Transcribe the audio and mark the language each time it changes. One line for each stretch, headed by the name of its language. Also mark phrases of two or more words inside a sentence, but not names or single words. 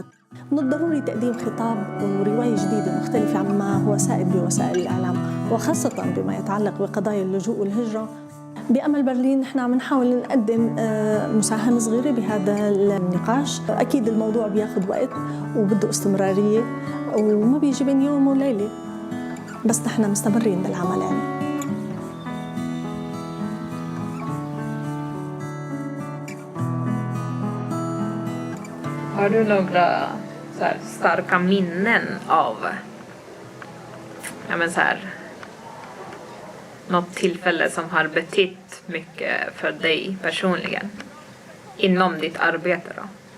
Arabic: من الضروري تقديم خطاب ورواية جديدة مختلفة عما هو سائد بوسائل الإعلام وخاصة بما يتعلق بقضايا اللجوء والهجرة. بأمل برلين نحن عم نحاول نقدم مساهمة صغيرة بهذا النقاش. أكيد الموضوع بياخد وقت وبده استمرارية وما بيجي بين يوم وليلة بس نحن مستمرين بالعمل يعني.
Swedish: Har du några så här starka minnen av något tillfälle som har betytt mycket för dig personligen inom ditt arbete då?